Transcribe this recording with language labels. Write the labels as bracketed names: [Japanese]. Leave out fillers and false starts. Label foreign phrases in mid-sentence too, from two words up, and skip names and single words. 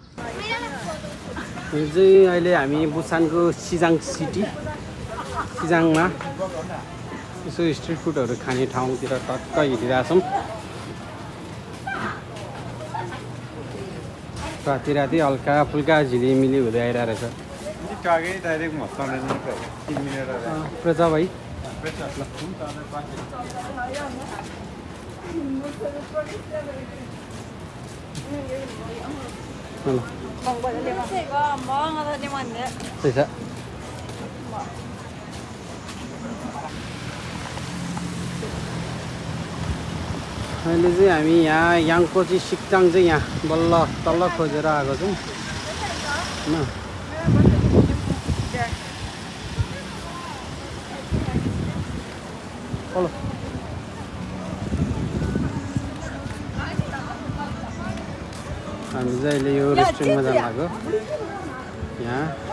[Nepali] चाहिँ अहिले हामी बुसानको सिजाङ सिजाङमा यसो [English] street foods [Nepali] खाने ठाउँतिर टक्क हिँडिरहेछौँ राति राति हल्का फुल्का झिलिमिली हुँदै आइरहेको रहेछ प्रजा भाइ [Korean] 제가 망하다 되면 됐어. [Nepali] अहिले चाहिँ हामी यहाँ याङकोची सिक्ताङ चाहिँ यहाँ बल्ल तल्ल खोजेर आएको छौँ होइन तल हामी चाहिँ अहिले यो रेस्टुरेन्टमा जानु लाग्यो यहाँ